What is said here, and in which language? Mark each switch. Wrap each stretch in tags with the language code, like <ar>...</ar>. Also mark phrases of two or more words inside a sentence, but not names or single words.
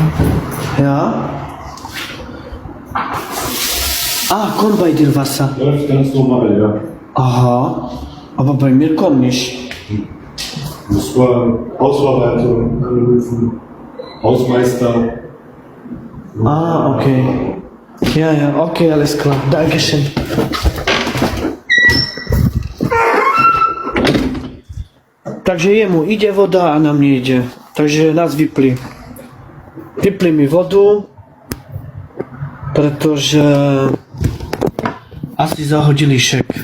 <de>Ja. Ah, kommt bei dir Wasser? Läuft ganz normal, ja. Aha. Aber bei mir kommt nicht. Muss man Hausverwaltung anrufen, Hausmeister. Ah, okay. Ja, okay, alles klar. Dankeschön.</de> <sk>Takže jemu ide voda a nám nejde. Takže nás vypli. Vypli mi vodu, pretože asi zahodili šek.</sk>